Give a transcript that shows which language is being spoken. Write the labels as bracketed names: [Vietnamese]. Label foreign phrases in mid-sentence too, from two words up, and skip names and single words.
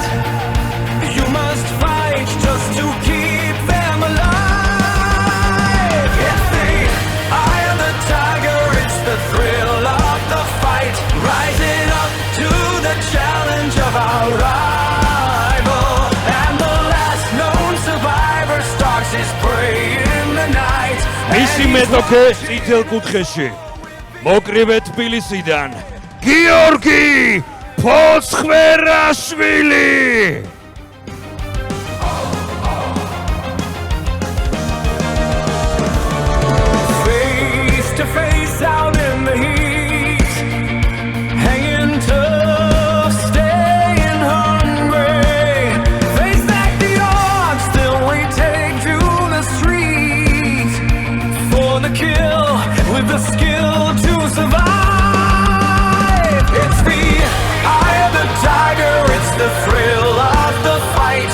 [English] You must fight just to keep them alive. It's the eye of the tiger, it's the thrill of the fight. Rising up to the challenge of our rival. And the last known survivor stalks his prey in the night. [Georgian] მისი მეტოქე წითელ კუთხეში მოკრივე თბილისიდან გიორგი ფოცხვერაშვილი. [English] Face to face out in the heat, hanging tough, staying hungry. Face back the odds, still we take to the street for the kill with the skill to survive. It's the eye of the tiger, it's the thrill of the fight.